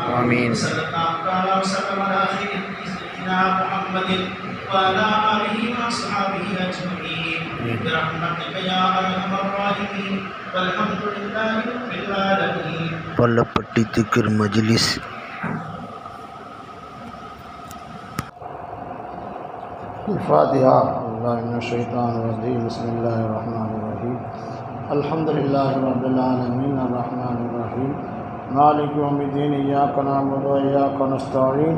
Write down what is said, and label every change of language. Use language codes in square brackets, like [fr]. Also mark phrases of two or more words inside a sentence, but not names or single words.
[ar] آمين. صلى الله تعالى وسلم على خير سيدنا محمد وعلى آله وأصحابه أجمعين برحمتك يا أرحم الراحمين والحمد لله رب العالمين. [ta] பள்ளப்பட்டி திக்ர் மஜ்லிஸ். [ar] الفاتحة. الله من الشيطان الرجيم. بسم الله الرحمن الرحيم. الحمد لله رب العالمين الرحمن الرحيم مالك يوم الدين. إياك نعبد وإياك نستعين.